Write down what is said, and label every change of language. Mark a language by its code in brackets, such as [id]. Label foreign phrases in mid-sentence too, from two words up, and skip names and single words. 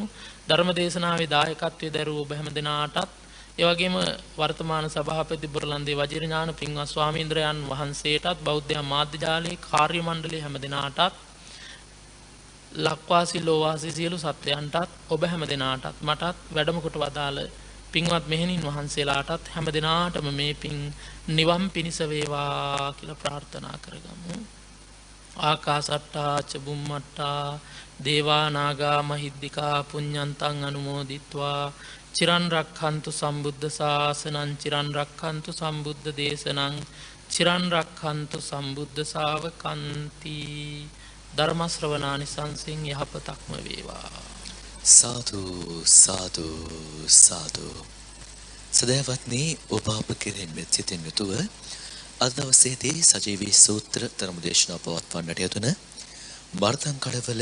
[si] ධර්ම දේශනාවේ දායකත්වයේ දරූ ඔබ හැම දෙනාටත් ඒ වගේම වර්තමාන සභාපති බුරලන්දේ වජිරඥාන පින්වත් ස්වාමීන්ද්‍රයන් වහන්සේටත් බෞද්ධ මාධ්‍ය ජාලයේ කාර්ය මණ්ඩලයේ හැම දෙනාටත් ලක්වාසී ලෝවාසී සියලු සත්වයන්ටත් ඔබ හැම දෙනාටත් මටත් වැඩම කොට වදාළ පින්වත් මෙහෙණින් වහන්සේලාටත් හැම දෙනාටම මේ පින් නිවන් පිණිස වේවා කියලා ප්‍රාර්ථනා කරගමු. [pi] ආකාසට්ටා ච බුම්මට්ටා දේවා නාග මහිද්దికා පුඤ්ඤන්තං අනුමෝදිත්වා චිරන් රක්ඛන්තු සම්බුද්ධ ශාසනං චිරන් රක්ඛන්තු සම්බුද්ධ දේශනං චිරන් රක්ඛන්තු සම්බුද්ධ ශාවකන්ති. [si] ධර්ම ශ්‍රවණානිසංසෙන් යහපතක්ම වේවා. [pi] සාදු සාදු සාදු. [si] සදහවත්නි ඔබ අප කෙරෙහිම සිතින් යුතුව අද දවසේදී සජීවී සූත්‍ර ධර්ම දේශනාව පවත්වන්නට යෙදුන බර්තන් කඩවල